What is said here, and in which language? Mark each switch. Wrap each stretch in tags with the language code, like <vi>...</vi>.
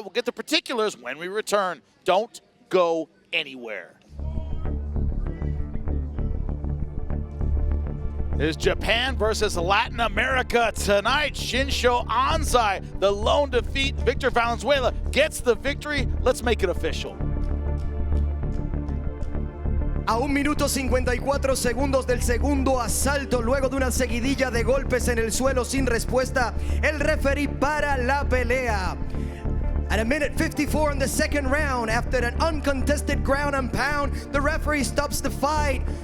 <en>We'll get the particulars when we return. Don't go anywhere. Is Japan versus Latin America tonight. Shinsho Anzai, the lone defeat. Victor Valenzuela gets the victory. Let's make it official.</en> <es>A 1 minuto 54 segundos del segundo asalto, luego de una seguidilla de golpes en el suelo sin respuesta, el referee para la pelea.</es> <en>At 1:54 in the second round, after an uncontested ground and pound, the referee stops the fight.</en>